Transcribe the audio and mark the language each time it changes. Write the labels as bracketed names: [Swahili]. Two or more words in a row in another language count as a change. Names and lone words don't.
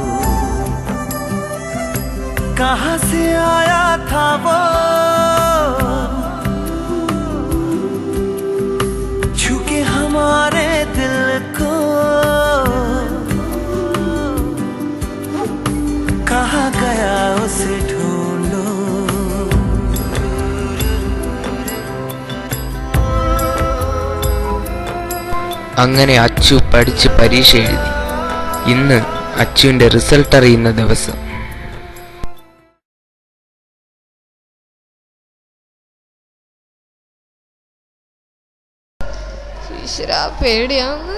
[Hindi] कहाँ से आया था वो, छू के हमारे दिल को, कहाँ गया उसे ढूंढो। [Malayalam] അങ്ങനെ അച്ചു പഠിച്ച് പരീക്ഷ എഴുതി. ഇന്ന് അച്ചുവിൻ്റെ റിസൾട്ട് അറിയുന്ന ദിവസം. ഈശ്വരാ, പേടിയാന്ന്.